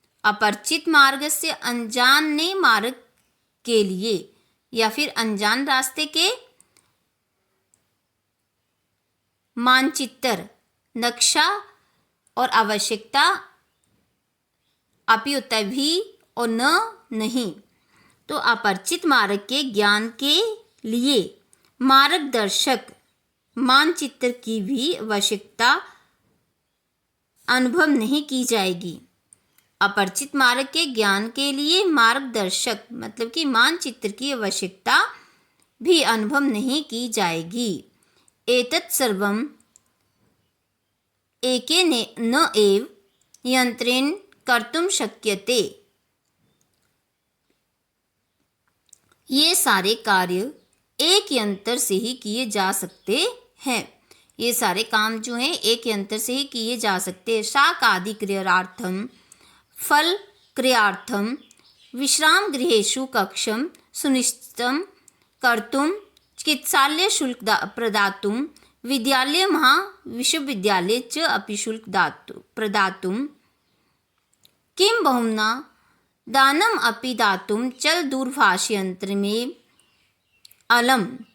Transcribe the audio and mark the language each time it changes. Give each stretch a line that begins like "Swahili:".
Hindi: अपरिचित मार्ग से अनजाने मार्ग के लिए या फिर अनजान रास्ते के मानचित्र, नक्शा और आवश्यकता अपि होता है भी और न नहीं, तो अपरिचित मार्ग के ज्ञान के लिए मार्गदर्शक मानचित्र की भी आवश्यकता अनुभव नहीं की जाएगी। अपरिचित मार्ग के ज्ञान के लिए मार्गदर्शक मतलब कि मानचित्र की आवश्यकता भी अनुभव नहीं की जाएगी।
Sanskrit: एतत् सर्वम् एकेन न एव यंत्रेण कर्तुं शक्यते।
Hindi: ये सारे कार्य एक यंत्र से ही किए जा सकते हैं। ये सारे काम जो हैं एक यंत्र से ही किए जा सकते हैं।
Sanskrit: शाक आदि क्रियार्थम, फल क्रियार्थम, विश्राम गृहेषु कक्षं सुनिश्चितं कर्तुं, चिकित्सालय शुल्क प्रदातुं, विद्यालय महाविश्वविद्यालय च अपि शुल्क प्रदातुं, किं बहुना दानम अपि दातुं चल दूरभाषयंत्र में अलम।